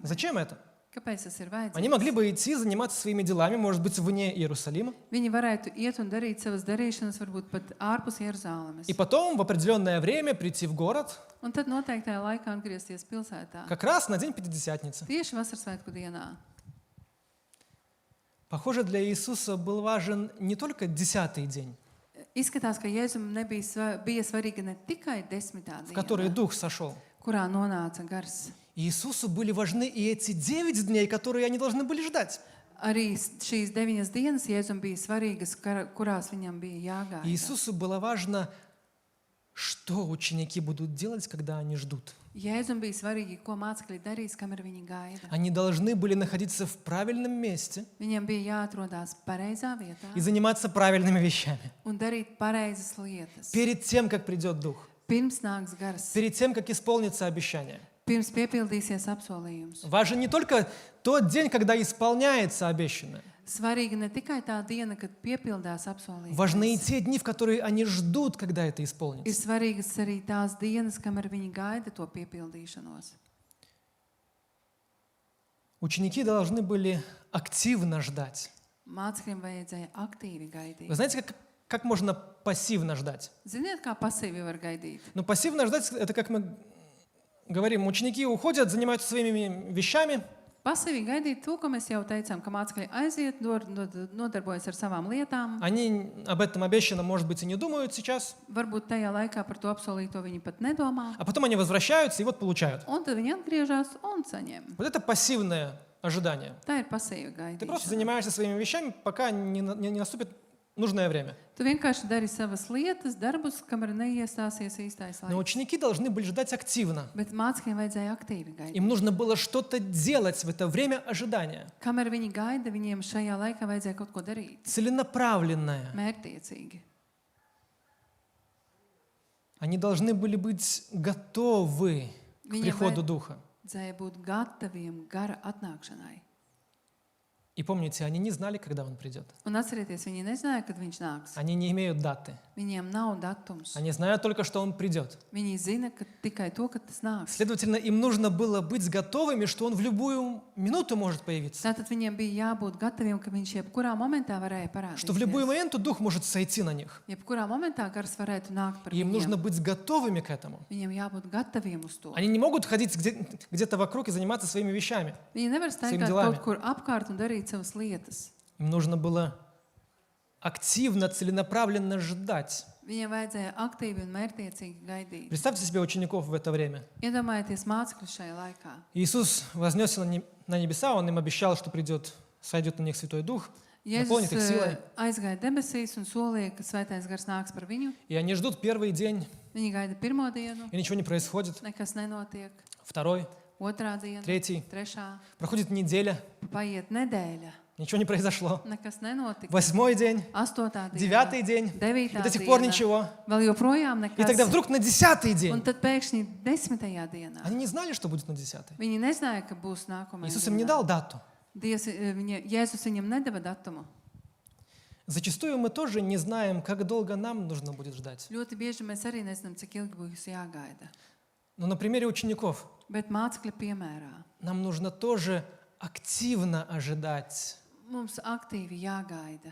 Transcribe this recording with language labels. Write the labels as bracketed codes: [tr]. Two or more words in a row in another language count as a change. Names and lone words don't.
[ru] Зачем это? [lv] Kāpēc tas ir [ru] Они [lv] vajadzīgs? [ru] могли бы идти, заниматься своими делами, может быть, вне Иерусалима, [lv] Viņi varētu iet un darīt savas darīšanas, varbūt pat ārpus Jeruzālēmes. [ru] и потом в определенное время прийти в город, [lv] Un tad noteiktajā laikā atgriezties pilsētā. [ru] как раз на день Пятидесятницы. [lv] Tieši Vasarsvētku dienā. [ru] Похоже, для Иисуса был важен не только 10-й день, [lv] Izskatās, ka Jēzum bija svarīga ne tikai 10. [ru] в который [lv] diena, [ru] Дух сошел. [lv] kurā nonāca gars. [ru] Иисусу были важны и эти 9 дней, которые они должны были ждать. [lv] Arī šīs 9 dienas Jēzum bija svarīgas, kurās viņam bija jāgaida. [ru] Иисусу было важно, что ученики будут делать, когда они ждут. [lv] Jēzum bija svarīgi, ko mācekļi darīs, kamēr viņi gaida. [ru] Они должны были находиться в правильном месте [lv] Viņam bija jāatrodās pareizā vietā [ru] и заниматься правильными вещами. [lv] un darīt pareizas lietas. [ru] Перед тем, как придет Дух, [lv] Pirms nāks gars, [ru] перед тем, как исполнится обещание. [lv] pirms piepildīsies apsolījums. [ru] Важен не только тот день, когда исполняется обещанное. [lv] Svarīga ne tikai tā diena, kad piepildās apsolījums. [ru] Важны и те дни, в которые они ждут, когда это [lv] Ir [ru] исполнится. [lv] svarīgas arī tās dienas, kamēr viņi gaida to piepildīšanos. [ru] Ученики должны были активно ждать. [lv] Mācekļiem vajadzēja aktīvi gaidīt. [ru] Вы знаете, как можно пассивно ждать? [lv] Ziniet, kā pasīvi var gaidīt? [ru] Ну, пассивно ждать, это как мы говорим, ученики уходят, занимаются своими вещами, [lv] Pasīvi gaidīt to, ko mēs jau teicām, ka mācekļi aiziet, nodarbojas ar savām lietām. [ru] они об этом обещанном, может быть, и не думают сейчас, [lv] Varbūt tajā laikā par to apsolīto viņi pat nedomā. [ru] а потом они возвращаются и вот получают. [lv] Un tad viņi atgriežas un saņem. [ru] Вот это пассивное ожидание. [lv] Tā ir pasīva [ru] Ты просто [lv] gaidīšana. [ru] занимаешься своими вещами, пока не наступит нужное время. [lv] Tu vienkārši dari savas lietas, darbus, kamēr neiestāsies īstais [ru] Но [lv] laiks. [ru] ученики должны были ждать активно. [lv] Bet mācekļiem vajadzēja aktīvi gaidīt. [ru] Им нужно было что-то делать в это время ожидания. [lv] Kamēr viņi gaida, viņiem šajā laikā vajadzēja kaut ko darīt. [ru] Целенаправленное. [lv] Mērķtiecīgi. [ru] Они должны были быть готовы к [lv] Viņiem [ru] приходу Духа. [lv] vajadzēja būt gataviem gara atnākšanai. [ru] И помните, они не знали, когда он придет. [lv] Un atcerieties, viņi nezināja, kad viņš nāks. [ru] Они не имеют даты. [lv] Viņiem nav datums. [ru] Они знают только, что он придет. [lv] Viņi zina, ka tikai to, ka tas nāks. [ru] Следовательно, им нужно было быть готовыми, что он в любую минуту может появиться. [lv] Tātad viņiem bija jābūt gataviem, ka viņš jebkurā momentā varēja [ru] Что в любой [lv] parādīties. [ru] момент Дух может сойти на них. [lv] Jebkurā momentā gars varētu nākt par [ru] И им нужно [lv] viņiem. [ru] быть готовыми к этому. [lv] Viņiem jābūt gataviem uz to. [ru] Они не могут ходить где-то вокруг и заниматься своими вещами. [lv] Viņi nevar Saviem staigāt [ru] делами. [lv] kaut kur apkārt un darīt savas lietas. [ru] Им нужно было активно, целенаправленно ждать. [lv] Viņiem vajadzēja aktīvi un mērķtiecīgi gaidīt. [ru] Представьте себе учеников в это время. [lv] Iedomājieties mācekļus šajā laikā. [ru] Иисус вознесся на небеса, Он им обещал, что сойдет на них Святой Дух, наполнит их [lv] Jēzus [ru] силой. [lv] aizgāja debesīs un solīja, ka svētais gars nāks par viņu. [ru] И они ждут первый день, [lv] Viņi gaida pirmo dienu, [ru] и ничего не происходит. [lv] nekas nenotiek. [ru] Второй, [lv] Otrā diena, [ru] третий. [lv] trešā, [ru] Проходит неделя, [lv] paiet nedēļa, [ru] ничего не произошло. [lv] nekas nenotika. [ru] 8-й день, [lv] Astotā diena, [ru] 9-й день, и [lv] devītā [ru] до сих пор [lv] diena, [ru] ничего. [lv] vēl joprojām [ru] И тогда [lv] nekas. [ru] вдруг на 10-й [lv] Un [ru] день. [lv] tad pēkšņi 10. dienā. [ru] Они не знали, что будет на 10-й. [lv] Viņi nezināja, ka būs nākamā [ru] Иисус им не дал дату. [lv] Jēzus viņam nedeva datumu. [ru] Зачастую мы тоже не знаем, как долго нам нужно будет ждать. [lv] Ļoti bieži mēs arī nezinām, cik ilgi būs jāgaida. [ru] Но на примере учеников [lv] Bet mācekļa piemērā [ru] нам нужно тоже активно ожидать [lv] mums aktīvi jāgaida